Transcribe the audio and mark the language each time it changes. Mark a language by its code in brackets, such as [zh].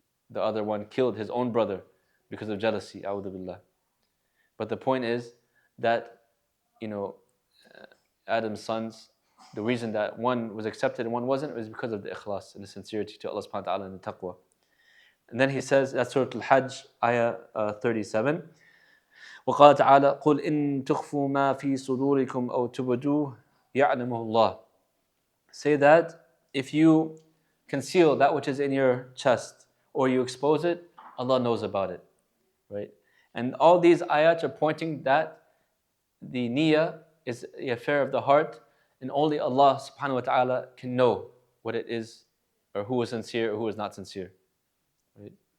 [en] The other one killed his own brother because of jealousy, a'udhu billah. But the point is that, Adam's sons, the reason that one was accepted and one wasn't was because of the ikhlas and the sincerity to Allah subhanahu wa ta'ala and the taqwa. And then he says, that's Surah Al-Hajj, ayah 37. [ar] وقال تعالى قل إن تخفوا ما في صدوركم أو تبدوه يعلمه الله. [en] Say that if you conceal that which is in your chest or you expose it, Allah knows about it. Right? And all these ayats are pointing that the niyyah is the affair of the heart, and only Allah subhanahu wa ta'ala can know what it is, or who is sincere or who is not sincere. Right?